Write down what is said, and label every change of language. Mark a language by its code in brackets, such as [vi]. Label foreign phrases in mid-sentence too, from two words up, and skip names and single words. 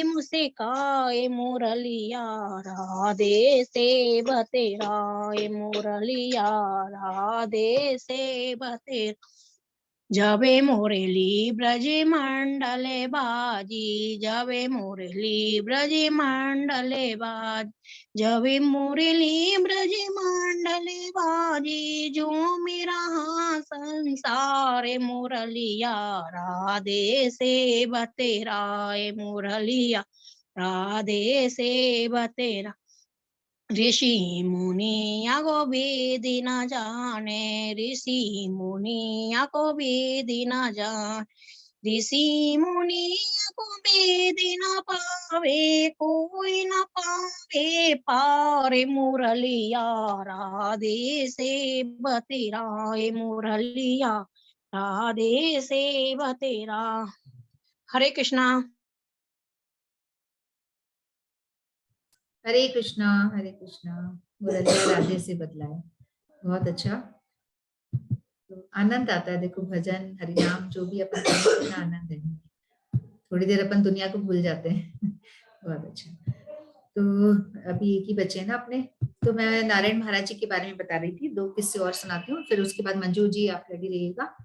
[hi] मुझसे काए मुरलिया राधे से बतेराए मुरलिया राधे से बतेरा, जबे मुरली ब्रज मंडल बाजी, जबे मुरली ब्रज मंडल बाज, जबे मुरली ब्रज मंडल बाजी, जो मेरा संसार मुरलिया राधे से बतेराए मुरलिया राधे से बतेरा, ऋषि मुनि को वेदी न जाने, ऋषि मुनि को वेदी न जाने, ऋषि मुनि को वेद न पावे, कोई न पावे पार मुरलिया, राधे से बतेरा मुरलिया, राधे से बतेरा। हरे कृष्णा। हरे कृष्णा हरे कृष्णा। मुरलिया राधे से बदला है। बहुत अच्छा। तो आनंद आता है, देखो भजन हरिनाम जो भी अपन करते हैं ना, आनंद है। थोड़ी देर अपन दुनिया को भूल जाते हैं। बहुत अच्छा। तो अभी एक ही बचे हैं ना अपने। तो मैं नारायण महाराज जी के बारे में बता रही थी, 2 किस्से और सुनाती हूँ, फिर उसके बाद मंजू जी आप रेडी रहिएगा।